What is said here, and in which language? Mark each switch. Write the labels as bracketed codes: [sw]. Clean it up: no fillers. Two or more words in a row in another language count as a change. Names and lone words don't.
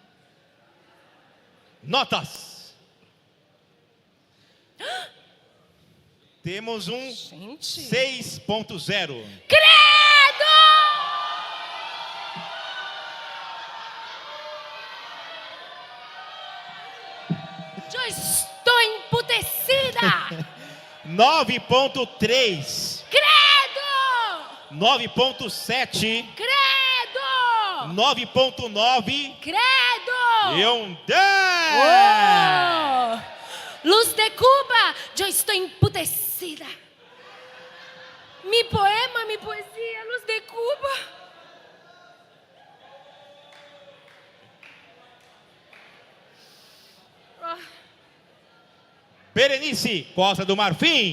[pt] Notas. Temos um 6.0. Credo! Eu estou emputecida! 9.3. Credo! 9.7. Credo! 9.9. Credo! E um 10. Oh! Luz de Cuba, eu estou emputecida. [es] Mi poema, mi poesia, Luz de Cuba. [pt] Berenice, Costa do Marfim.